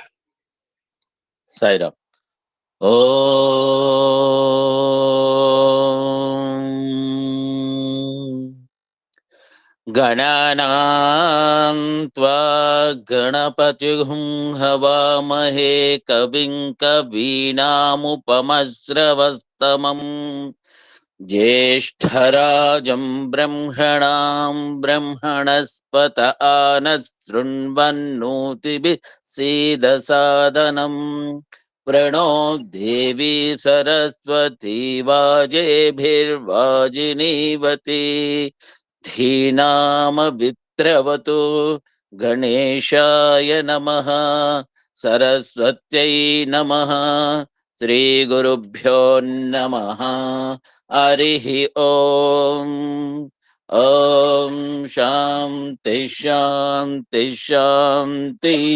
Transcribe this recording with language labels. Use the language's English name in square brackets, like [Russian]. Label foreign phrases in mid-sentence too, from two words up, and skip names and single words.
[Sanskrit] సాయిరామ్. ఓ గణానాం త్వా గణపతిం హవామహే కవిం కవీనాముపమశ్రవస్తమం జ్యేష్ఠరాజం బ్రహ్మణాం బ్రహ్మణస్పత ఆనశృణ్వన్నోతిభిः सीदसादनं प्रणो देवी सरस्वती वाजेभिर्वाजिनीवती धीनामभित्रवतु गणेशाय नमः सरस्वत्यै नमः श्रीगुरुभ्यो नमः हरिः ओम् ओम शांति शांति शांति।